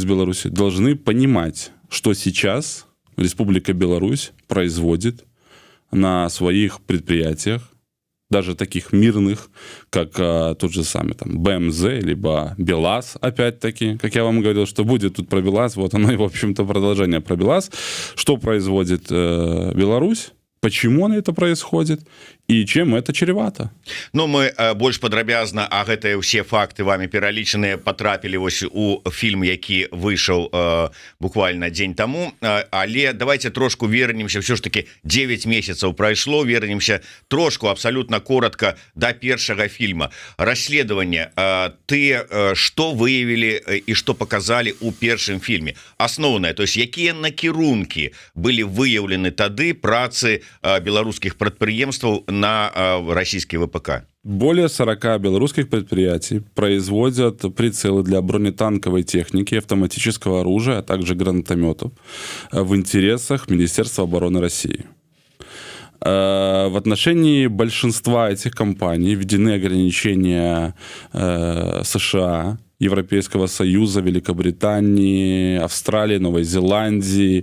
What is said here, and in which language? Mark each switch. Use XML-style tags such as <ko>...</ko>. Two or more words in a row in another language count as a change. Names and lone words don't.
<ru>Беларуси, должны понимать, что сейчас Республика Беларусь производит на своих предприятиях, даже таких мирных, как тот же самый там БМЗ, либо БелАЗ, опять-таки, как я вам говорил, что будет тут про БелАЗ, вот оно и, в общем-то, продолжение про БелАЗ, что производит Беларусь, почему это происходит и чем это чревато.</ru> <be>Ну, мы больш падрабязна, а гэтыя ўсе факты вами пералічаныя потрапілі вось у фільм, які выйшаў буквально дзень таму, але давайте трошку вернемся,</be> <ru>все ж таки</ru> <be>9 месяцаў прайшло, вернемся трошку</be> <ru>абсолютно коротко</ru> <be>до першага фільма. Расследаванне,</be> <ru>ты что выявили и что показали</ru> <be>у першым фільме?</be> <ru>Основное, то есть</ru> <be>якія накірункі былі выяўлены тады працы беларускіх прадпрыемстваў</be> <ru>на российский ВПК? Более 40 белорусских предприятий производят прицелы для бронетанковой техники, автоматического оружия, а также гранатометов в интересах Министерства обороны России. В отношении большинства этих компаний введены ограничения США, Европейского Союза, Великобритании, Австралии, Новой Зеландии.</ru>